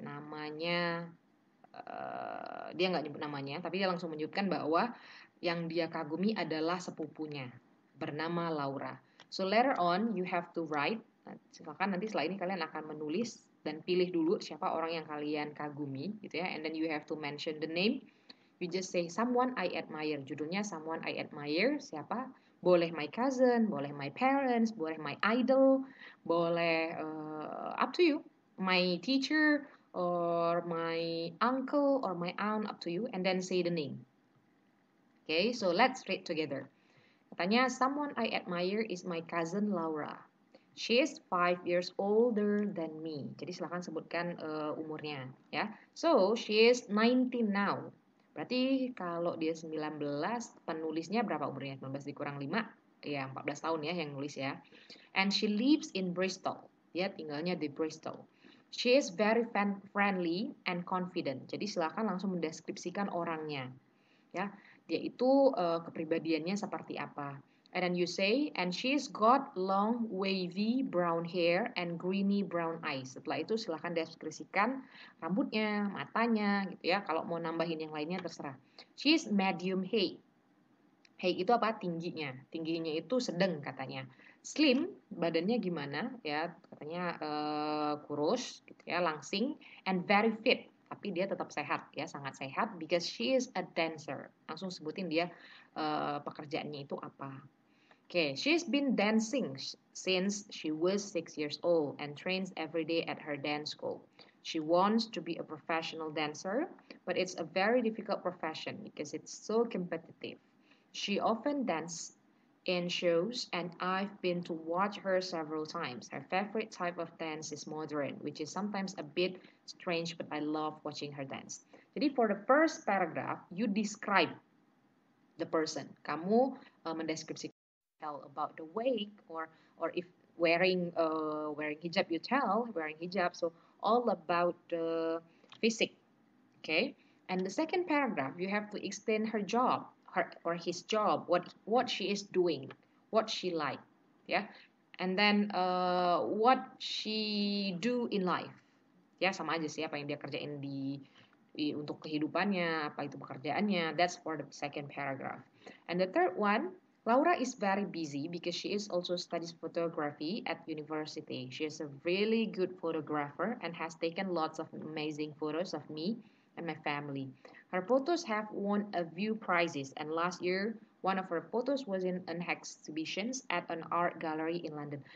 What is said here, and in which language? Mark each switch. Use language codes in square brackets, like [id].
[id] Namanya dia nggak nyebut namanya, tapi dia langsung menyebutkan bahwa yang dia kagumi adalah sepupunya bernama Laura. [en] So later on you have to write. [id] Silakan nanti setelah ini kalian akan menulis dan pilih dulu siapa orang yang kalian kagumi gitu ya. [en] And then you have to mention the name. You just say someone I admire. [id] Judulnya [en] someone I admire. [id] Siapa? Boleh [en] my cousin, boleh my parents, boleh my idol, boleh up to you. My teacher or my uncle or my aunt, up to you. And then say the name. Okay, so let's read together. [id] Katanya, [en] someone I admire is my cousin Laura. She is 5 years older than me. [id] Jadi silahkan sebutkan umurnya, ya. [en] So, she is 19 now. [id] Berarti kalau dia 19, penulisnya berapa umurnya? 19 dikurang 5, ya 14 tahun ya yang nulis ya. [en] And she lives in Bristol. [id] Dia tinggalnya di Bristol. [en] She is very friendly and confident. [id] Jadi silahkan langsung mendeskripsikan orangnya, ya. Dia itu kepribadiannya seperti apa. [en] And then you say, and she's got long, wavy brown hair and greeny brown eyes. [id] Setelah itu silahkan deskripsikan rambutnya, matanya, gitu ya. Kalau mau nambahin yang lainnya terserah. [en] She's medium height. [id] Height itu apa? Tingginya. Tingginya itu sedang katanya. Slim, badannya gimana? Ya, katanya kurus, gitu ya, langsing, [en] and very fit. [id] Tapi dia tetap sehat ya, sangat sehat [en] because she is a dancer. [id] Langsung sebutin dia pekerjaannya itu apa. [en] Okay, she's been dancing since she was 6 years old and trains every day at her dance school. She wants to be a professional dancer, but it's a very difficult profession because it's so competitive. She often dances in shows, and I've been to watch her several times. Her favorite type of dance is modern, which is sometimes a bit strange, but I love watching her dance. Jadi for the first paragraph, you describe the person. [id] Kamu mendeskripsikan [en] tell about the weight, or if wearing hijab, you tell wearing hijab. So all about the physique. Okay. And the second paragraph, you have to explain her job, her or his job, what she is doing, what she like, yeah, and then what she do in life. [id] Ya sama aja sih apa yang dia kerjain untuk kehidupannya, apa itu pekerjaannya. [en] That's for the second paragraph. And the third one, Laura is very busy because she is also studies photography at university. She is a really good photographer and has taken lots of amazing photos of me and my family. Her photos have won a few prizes, and last year one of her photos was in an exhibition at an art gallery in London.